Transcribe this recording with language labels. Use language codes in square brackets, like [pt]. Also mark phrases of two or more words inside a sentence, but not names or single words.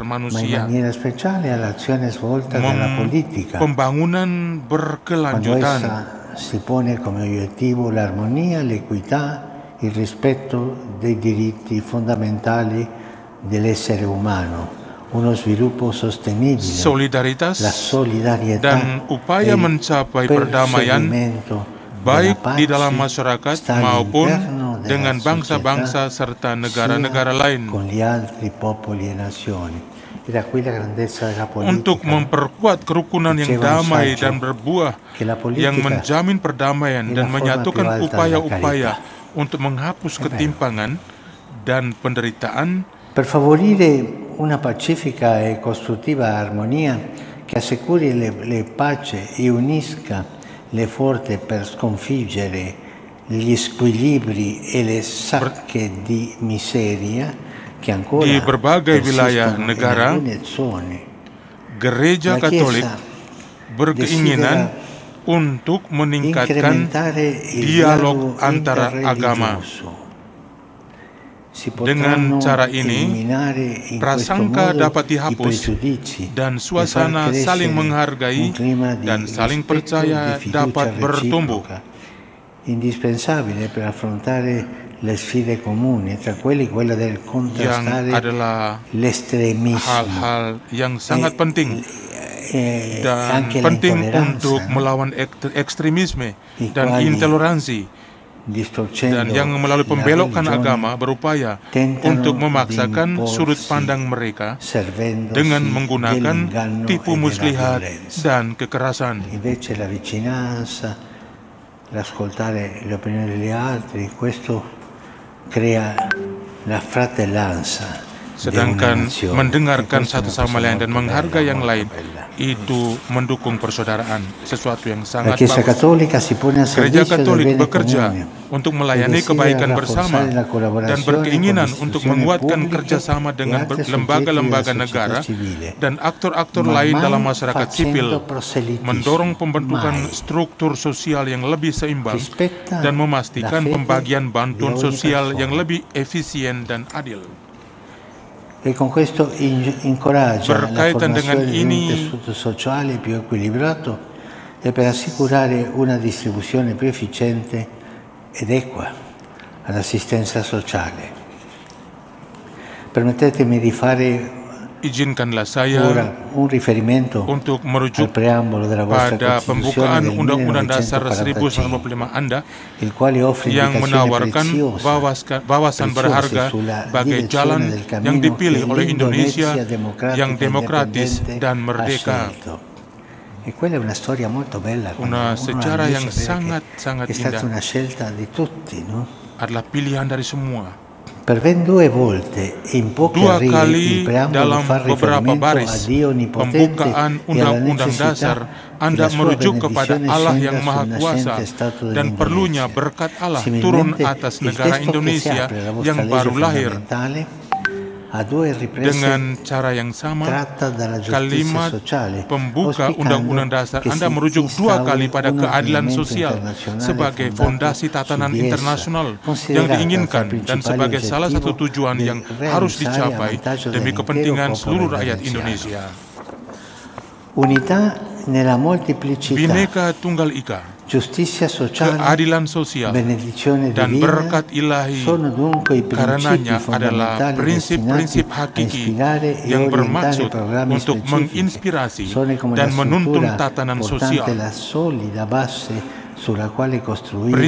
[it] ma in [id] manusia, [it] maniera speciale all'azione svolta dalla politica, [id] pembangunan [it] quando [id] berkelanjutan, [it] essa si pone come obiettivo l'armonia, l'equità, il rispetto dei diritti fondamentali dell'essere umano, uno sviluppo sostenibile, [id] solidaritas, [it] la solidarietà [id] dan upaya [it] e il [id] mencapai perdamaian [it] perseguimento [id] baik [it] della [id] di dalam [it] pace [id] masyarakat [it] sta [id] maupun [it] all'interno della [id] dengan bangsa-bangsa [it] società, [id] serta negara-negara [it] sia [id] lain. [it] con gli altri popoli e nazioni. Era qui la grandezza della [id] untuk [it] politica, [id] memperkuat kerukunan yang [it] Diceva un [id] damai [it] saggio [id] dan berbuah, [it] che la [id] yang [it] politica [id] menjamin perdamaian [it] è la [id] dan [it] forma più [id] menyatukan [it] alta della [id] upaya-upaya [it] carità. [id] untuk menghapus [it] È vero. [id] ketimpangan dan penderitaan [it] Per favorire una pacifica e costruttiva armonia che assicuri le pace e unisca le forze per sconfiggere gli squilibri e le sacche di miseria che ancora [id] di berbagai wilayah [it] persistono in [id] negara. [it] alcune zone. [id] Gereja [it] La [id] Katolik [it] Chiesa [id] berkeinginan [it] desidera [id] untuk meningkatkan [it] incrementare il [id] dialog [it] dialogo [id] antara agama. [it] interreligioso. Si [id] Dengan [it] potranno [id] cara ini, [it] eliminare in questo [id] prasangka [it] modo [id] dapat [it] i [id] dihapus [it] pregiudizi [id] dan [it] e far [id] suasana saling [it] crescere [id] menghargai [it] un clima di [id] dan saling [it] rispetto e [id] percaya [it] di fiducia [id] dapat bertumbuh. [it] reciproca, indispensabile per affrontare le sfide comuni, tra quelli quella del [id] Yang [it] contrastare [id] adalah [it] l'estremismo [id] hal-hal yang sangat penting [it] e [id] dan [it] anche [id] penting [it] l'intolleranza, [id] untuk [it] no? [id] melawan ekstremisme [it] I [id] dan [it] quali, [id] intoleransi, [it] distorcendo [id] dan yang melalui [it] la [id] pembelokan [it] religione, [id] agama berupaya [it] tentano [id] untuk [it] di [id] memaksakan [it] imporsi [id] sudut pandang mereka [it] servendosi [id] dengan menggunakan [it] dell'inganno [id] tipu [it] e della [id] muslihat [it] violenza. [id] dan kekerasan. [it] Invece la vicinanza, l'ascoltare le opinioni degli altri, questo crea la fratellanza di una [id] Sedangkan [it] nazione. [id] mendengarkan [it] E questa è [id] satu [it] una [id] sama [it] cosa [id] lain dan [it] molto [id] menghargai [it] bella, [id] yang [it] molto [id] lain, [it] bella. [id] itu mendukung persaudaraan, sesuatu yang [it] La [id] sangat [it] Chiesa [id] bagus. [it] Cattolica si pone a [id] Gereja [it] servizio del [id] Katolik [it] bene [id] bekerja [it] comune [id] untuk [it] e [id] melayani [it] desidera [id] kebaikan bersama [it] rafforzare la [id] dan [it] collaborazione con [id] berkeinginan [it] le [id] untuk [it] istituzioni [id] menguatkan [it] pubbliche [id] kerjasama [it] e [id] dengan [it] altri soggetti [id] lembaga-lembaga [it] della [id] negara [it] società civile, [id] dan aktor-aktor [it] ma [id] lain [it] mai [id] dalam masyarakat sipil, [it] facendo proselitismo, [id] mendorong pembentukan [it] mai. [id] struktur sosial yang lebih seimbang [it] Rispetta [id] dan [it] la [id] memastikan [it] fede [id] pembagian bantuan [it] di ogni [id] sosial [it] persona. [id] yang lebih efisien dan adil. [it] E con questo incoraggia la [id] Berkaitan dengan [it] formazione di un [id] ini, [it] tessuto sociale più equilibrato e per assicurare una distribuzione più efficiente ed equa all'assistenza sociale. Permettetemi di fare [id] izinkanlah [it] ora [id] saya [it] un riferimento [id] untuk [it] al [id] merujuk [it] preambolo della vostra [id] pada [it] Costituzione [id] pembukaan [it] del [id] Undang-Undang Dasar 1945, 1945 Anda [it] il quale offre [id] yang [it] indicazioni [id] menawarkan [it] preziose [id] wawasan berharga [it] sulla [id] bagai [it] direzione [id] jalan [it] del [id] yang [it] cammino [id] dipilih [it] che [id] oleh Indonesia [it] l'Indonesia democratica [id] yang demokratis [it] indipendente [id] dan [it] ha [id] merdeka. [it] scelto. E quella è una storia molto bella. [id] Una sejarah yang sangat-sangat [it] è stata [id] indah. [it] una scelta di tutti, no? [id] Adalah pilihan dari semua. [it] Per ben due volte in pochi [id] Dua [it] arrivi il [id] kali [it] preambolo [id] dalam [it] fa [id] beberapa [it] riferimento a [id] baris [it] Dio Onnipotente [id] pembukaan [it] e alla [id] Undang-Undang Dasar [it] necessità che [id] Anda [it] la sua [id] merujuk kepada [it] benedizione [id] Allah [it] scenda [id] yang [it] sul [id] Maha Kuasa [it] nascente Stato [id] dan perlunya [it] dell'Indonesia. [id] berkat Allah turun [it] Similmente, [id] atas [it] il [id] negara [it] testo che si [id] Indonesia [it] apre la vostra [id] yang [it] legge [id] baru lahir. [it] fondamentale a due riprese [id] Dengan cara yang sama, [it] tratta dalla giustizia [id] kalimat [it] sociale, [id] pembuka [it] auspicando [id] Undang-Undang Dasar [it] che [id] Anda [it] si [id] merujuk dua [it] instauri [id] kali pada [it] un [id] keadilan [it] ordinamento [id] sosial [it] internazionale [id] sebagai [it] fondato [id] fondasi tatanan [it] su di essa, [id] internasional yang [it] considerata [id] diinginkan [it] tra i [id] dan [it] principali [id] sebagai salah satu [it] obiettivi [id] tujuan [it] del [id] yang harus [it] realizzare a [id] dicapai [it] vantaggio [id] demi [it] dell'intero [id] kepentingan [it] popolo [id] seluruh rakyat [it] indoneziano. [id] Indonesia. [it] Unità nella molteplicità, [id] Bhinneka Tunggal Ika, [it] giustizia sociale, [id] keadilan sosial, [it] benedizione [id] dan [it] divina [id] berkat ilahi [it] sono dunque i principi [id] karenanya adalah [it] fondamentali [id] prinsip-prinsip [it] destinati a [id] hakiki [it] ispirare e [id] yang [it] orientare [id] bermaksud [it] programmi [id] untuk [it] specifici. [id] menginspirasi [it] Sono come [id] dan [it] la [id] menuntun [it] struttura [id] tatanan [it] portante [id] sosial. [it] la solida base sulla quale costruire la